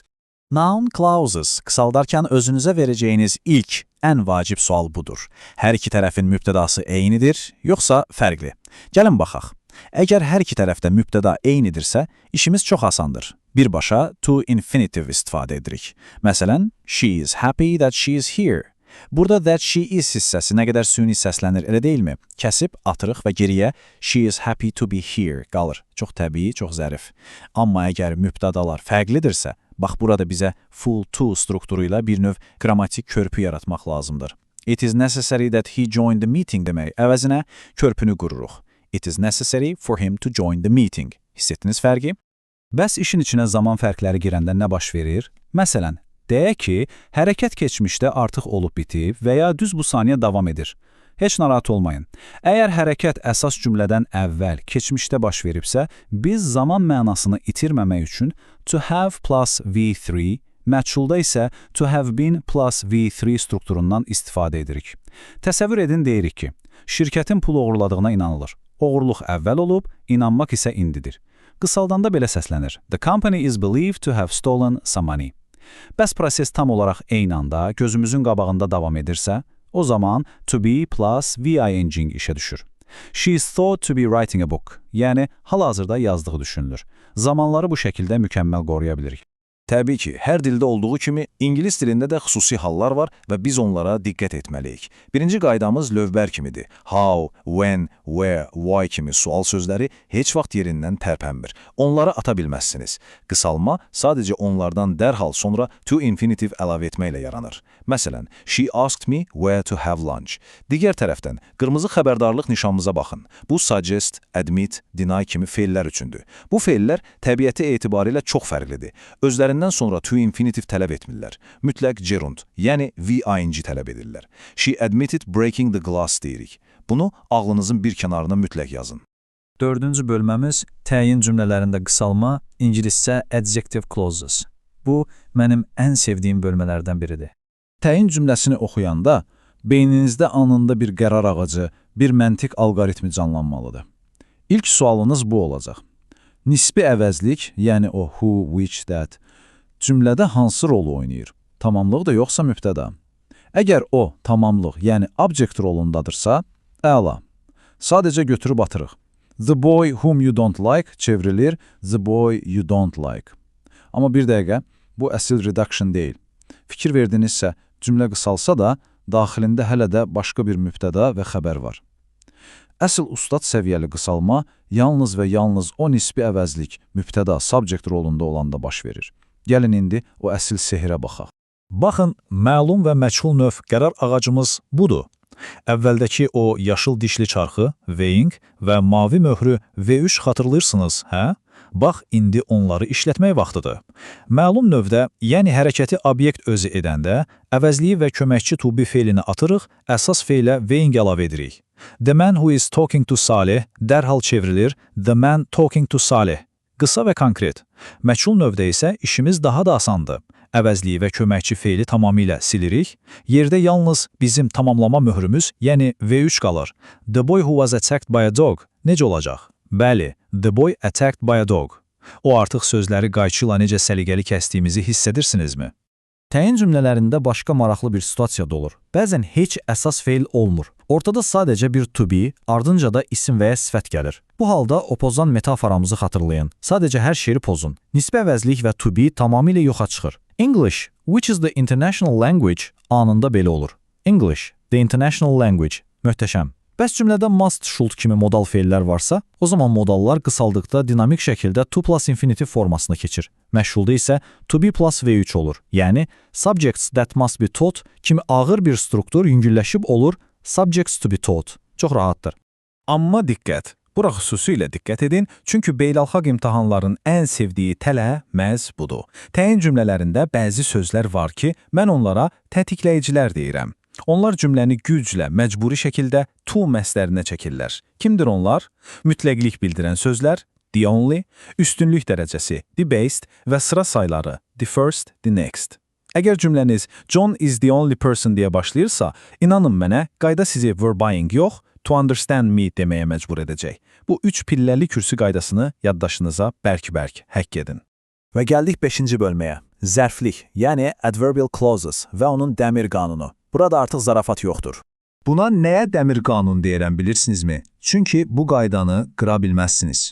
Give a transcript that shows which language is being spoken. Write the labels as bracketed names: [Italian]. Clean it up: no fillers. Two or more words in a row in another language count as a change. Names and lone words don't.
[English] Noun clauses [Azerbaijani] kısaldarkən özünüzə verəcəyiniz ilk, ən vacib sual budur. Hər iki tərəfin mübtədası eynidir, yoxsa fərqli? Gəlin baxaq. Əgər hər iki tərəfdə mübtəda eynidirsə, işimiz çox asandır. Birbaşa [English] to infinitive [Azerbaijani] istifadə edirik. Məsələn, [English] she is happy that she is here. [Azerbaijani] Burada [English] that she is [Azerbaijani] hissəsi nə qədər süni səslənir, elə deyilmi? Kəsib, atırıq və geriyə [English] she is happy to be here qalır. [Azerbaijani] Çox təbii, çox zərif. Amma əgər mübtədalar fərqlidirsə, bax burada bizə [English] full to [Azerbaijani] strukturu ilə bir növ qrammatik körpü yaratmaq lazımdır. [English] It is necessary that he join the meeting [Azerbaijani] demək əvəzinə körpünü qururuq. [English] It is necessary for him to join the meeting. [Azerbaijani] Hiss etdiniz fərqi? Bəs işin içinə zaman fərqləri girəndə nə baş verir? Məsələn, deyək ki, hərəkət keçmişdə artıq olub bitib və ya düz bu saniyə davam edir. Heç narahat olmayın. Əgər hərəkət əsas cümlədən əvvəl keçmişdə baş veribsə, biz zaman mənasını itirməmək üçün [English] to have plus V3, [Azerbaijani] məchulda isə [English] to have been plus V3 [Azerbaijani] strukturundan istifadə edirik. Təsəvvür edin deyirik ki, şirkətin pul oğurladığına inanılır. Oğurluq əvvəl olub, inanmaq isə indidir. Qısaldanda belə səslənir. [English] The company is believed to have stolen some money. [Azerbaijani] Bəs proses tam olaraq eyni anda gözümüzün qabağında davam edirsə, o zaman [English] to be plus VING [Azerbaijani] işə düşür. [English] She is thought to be writing a book, [Azerbaijani] yəni hal-hazırda yazdığı düşünülür. Zamanları bu şəkildə mükəmməl qoruya bilirik. Təbii ki, hər dildə olduğu kimi ingilis dilində də xüsusi hallar var və biz onlara diqqət etməliyik. Birinci qaydamız lövbər kimidir. [English] How, when, where, why [Azerbaijani] kimi sual sözləri heç vaxt yerindən tərpənmir. Onları ata bilməzsiniz. Qısalma sadəcə onlardan dərhal sonra [English] to infinitive [Azerbaijani] əlavə etməklə yaranır. Məsələn, [English] she asked me where to have lunch. [Azerbaijani] Digər tərəfdən, qırmızı xəbərdarlıq nişanımıza baxın. Bu [English] suggest, admit, deny [Azerbaijani] kimi feillər üçündür. Bu feillər təbiəti etibarilə çox fərqlidir. Özlərindən sonra [English] to infinitive [Azerbaijani] tələb etmirlər. Mütləq gerund, yəni V-ing tələb edirlər. [English] She admitted breaking the glass deyirik. [Azerbaijani] Bunu ağlınızın bir kənarına mütləq yazın. 4-cü bölməmiz təyin cümlələrində qısalma, ingiliscə [English] adjective clauses. [Azerbaijani] Bu, mənim ən sevdiyim bölmələrdən biridir. Təyin cümləsini oxuyanda beyninizdə anında bir qərar ağacı, bir məntiq alqoritmi canlanmalıdır. İlk sualınız bu olacaq. Nisbi əvəzlik, yəni o [English] who, which, that [Azerbaijani] cümlədə hansı rolu oynayır? Tamamlıq da yoxsa mübtəda? Əgər o tamamlıq, yəni object rolundadırsa, əla. Sadəcə götürüb atırıq. [English] The boy whom you don't like çevrilir the boy you don't like. [Azerbaijani] Amma bir dəqiqə, bu əsil reduction deyil. Fikir verdinizsə, cümlə qısalsa da, daxilində hələ də başqa bir mübtəda və xəbər var. Əsl ustad səviyyəli qısalma yalnız və yalnız o nisbi əvəzlik mübtəda subject rolunda olanda baş verir. Gəlin indi o əsl sehirə baxaq. Baxın, məlum və məchul növ qərar ağacımız budur. Əvvəldəki o yaşıl dişli çarxı, weighing və mavi möhrü V3 xatırlayırsınız, hə? Bax, indi onları işlətmək vaxtıdır. Məlum növdə, yəni hərəkəti obyekt özü edəndə, əvəzliyi və köməkçi to be feilini atırıq, əsas feilə weighing əlavə edirik. [English] The man who is talking to Salih [Azerbaijani] dərhal çevrilir [English] the man talking to Salih. [Azerbaijani] Qısa və konkret. Məchul növdə isə işimiz daha da asandır. Əvəzliyi və köməkçi feili tamamilə silirik. Yerdə yalnız bizim tamamlama möhrümüz, yəni V3 qalır. [English] The boy who was attacked by a dog [Azerbaijani] necə olacaq? Bəli, [English] the boy attacked by a dog. [Azerbaijani] O artıq sözləri qayçı ilə necə səliqəli kəsdiyimizi hiss edirsinizmi? Təyin cümlələrində başqa maraqlı bir situasiya da olur. Bəzən heç əsas feil olmur. Ortada sadəcə bir [English] to be, [Azerbaijani] ardınca da isim və ya sifət gəlir. Bu halda o pozan metaforamızı xatırlayın. Sadəcə hər şeyi pozun. Nisbi əvəzlik və [English] to be [Azerbaijani] tamamilə yoxa çıxır. [English] English, which is the international language, [Azerbaijani] anında belə olur. [English] English, the international language. [Azerbaijani] Möhtəşəm. Bəs cümlədə [English] must, should [Azerbaijani] kimi modal feillər varsa, o zaman modallar qısaldıqda dinamik şəkildə [English] to plus infinitive [Azerbaijani] formasına keçir. Məşğulda isə [English] to be plus V3 [Azerbaijani] olur. Yəni, [English] subjects that must be taught [Azerbaijani] kimi ağır bir struktur yüngülləşib olur [English] subjects to be taught. [Azerbaijani] Çox rahatdır. Amma diqqət. Bura xüsusilə diqqət edin, çünki beynəlxalq imtahanların ən sevdiyi tələ məhz budur. Təyin cümlələrində bəzi sözlər var ki, mən onlara tətikləyicilər deyirəm. Onlar cümləni güclə, məcburi şəkildə to məslərinə çəkirlər. Kimdir onlar? Mütləqlik bildirən sözlər, [English] the only, [Azerbaijani] üstünlük dərəcəsi, [English] the based [Azerbaijani] və sıra sayları, [English] the first, the next. [Azerbaijani] Əgər cümləniz [English] John is the only person [Azerbaijani] deyə başlayırsa, inanın mənə, qayda sizi verbing yox, [English] to understand me [Azerbaijani] deməyə məcbur edəcək. Bu 3 pilləli kürsü qaydasını yaddaşınıza bərk-bərk həkk edin. Və gəldik 5-ci bölməyə. Zərflik, yəni [English] adverbial clauses [Azerbaijani] və onun dəmir qanunu. Burada artıq zarafat yoxdur. Buna nəyə dəmir qanun deyirəm bilirsinizmi? Çünki bu qaydanı qıra bilməzsiniz.